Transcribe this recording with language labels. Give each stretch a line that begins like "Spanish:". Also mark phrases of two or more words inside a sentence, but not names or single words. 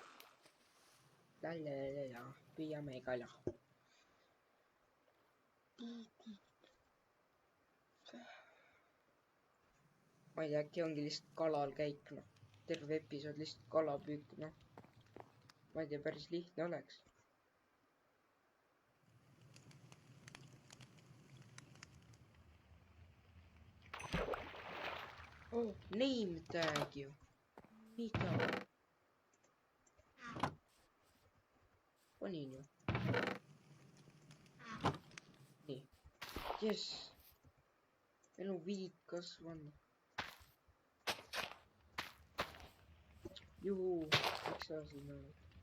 Estonian: Püüame kala. Ma ei tea, äkki ongi lihtsalt kalal käik, noh. Terve episood lihtsalt kalapüük, noh. Ma ei tea, päris lihtne oleks.
English: Oh, name tag ju.
Estonian: Mida? Panin ju. Jess, meil on viid kasvanud. Juhu, miks sa siin oled?